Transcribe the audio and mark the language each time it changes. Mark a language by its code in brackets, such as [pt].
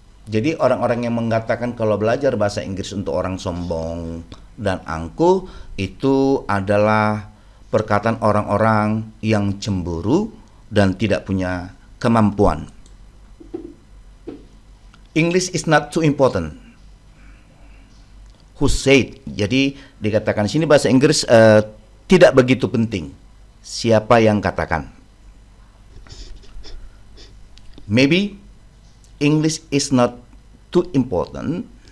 [id] Jadi orang-orang yang mengatakan kalau belajar bahasa Inggris untuk orang sombong dan angkuh itu adalah perkataan orang-orang yang cemburu dan tidak punya kemampuan. [en] English is not too important. Who said? [id] Jadi dikatakan di sini bahasa Inggris tidak begitu penting. Siapa yang katakan? [en] Maybe English is not too important.